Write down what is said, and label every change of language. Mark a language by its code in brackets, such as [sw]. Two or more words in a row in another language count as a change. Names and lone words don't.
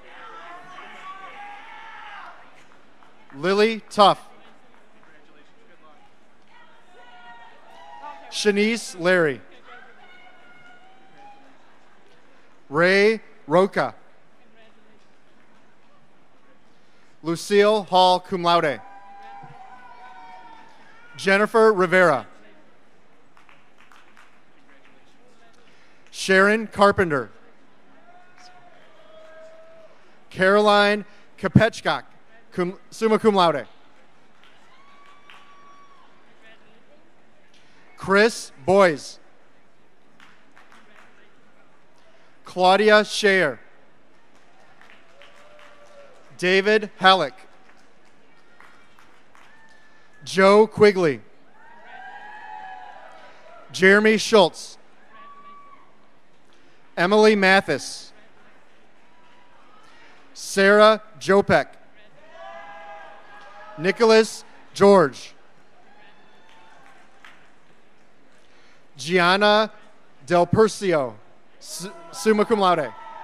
[en] Lily Tuff. Shanice Larry. Ray Roca. Lucille Hall, [la] cum laude. [en] Jennifer Rivera. Sharon Carpenter. Caroline Kopechkak, [la] summa cum laude. [en] Chris Boyes. Claudia Schaer. David Halleck. Joe Quigley. Jeremy Schultz. Emily Mathis. Sarah Jopek. Nicholas George. Gianna Del Percio, [la] summa cum laude.